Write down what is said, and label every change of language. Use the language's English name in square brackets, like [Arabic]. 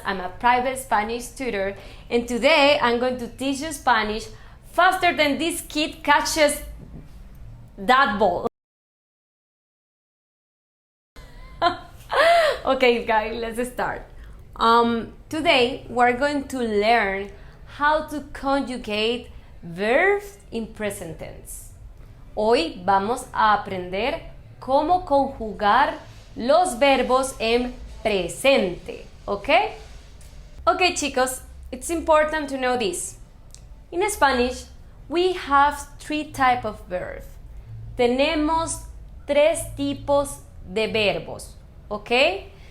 [English] I'm a private Spanish tutor and today I'm going to teach you Spanish faster than this kid catches that ball. Okay guys, let's start. Today we're going to learn how to conjugate verbs in present tense. [Spanish] Hoy vamos a aprender cómo conjugar los verbos en presente, ¿ok? [English] Okay, chicos, it's important to know this. In Spanish, we have three types of verbs. [Spanish] Tenemos tres tipos de verbos, ¿ok?